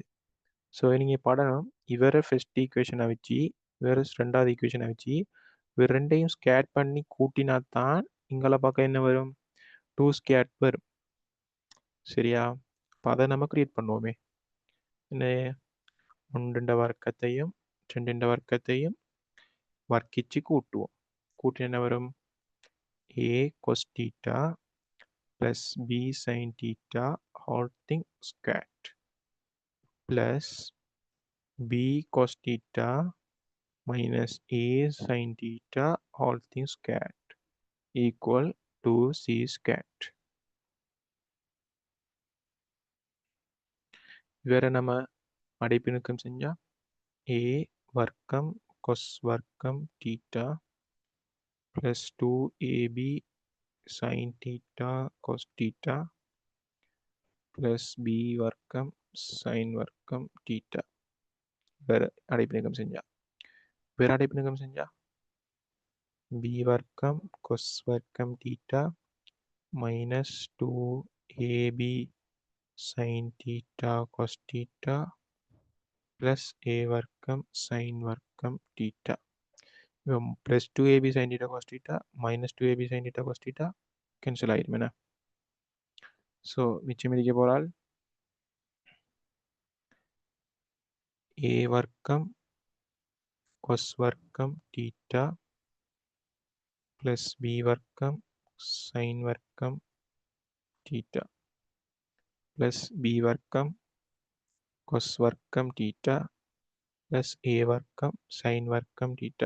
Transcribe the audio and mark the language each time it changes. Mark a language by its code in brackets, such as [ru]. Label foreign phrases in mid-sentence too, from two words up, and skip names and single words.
[ta] ஸோ நீங்கள் படம் இவரை [en] first equationai [ta] வச்சு இவரை ரெண்டாவது ஈக்குவேஷனை வச்சு இவர் ரெண்டையும் ஸ்கேட் பண்ணி கூட்டினா தான் இங்களை பார்க்க என்ன வரும் 2 ஸ்கேட் வரும். சரியா? அப்போ அதை நம்ம கிரியேட் பண்ணுவோமே. என்ன 1 வர்க்கத்தையும் 2 வர்க்கத்தையும் வர்க்கிச்சு கூட்டுவோம். கூட்டி என்ன வரும்? [en] a cos theta plus b sin theta whole thing squared plus b cos theta minus a sin theta whole thing squared equal to c squared. [ta] வேற நம்ம அடைப்பிணுக்கம் செஞ்சா a வர்க்கம் cos வர்க்கம் [en] theta plus 2ab sin theta cos theta plus b [ta] வர்க்கம் sin வர்க்கம் theta. வேற அடைப்பிணுக்கம் செஞ்சா b வர்க்கம் cos வர்க்கம் [en] theta minus 2ab sin theta cos theta plus a [ta] வர்க்கம் sin வர்க்கம் theta. [en] plus 2ab sin theta cos theta minus 2ab sin theta cos theta [ta] கேன்சல் ஆயிடும் என்ன. ஸோ மிச்சம் இருக்க போறால் a வர்க்கம் cos வர்க்கம் [en] theta plus b [ta] வர்க்கம் sin வர்க்கம் [en] theta plus b [ta] வர்க்கம் cos வர்க்கம் [en] theta plus a [ta] வர்க்கம் sin வர்க்கம் theta.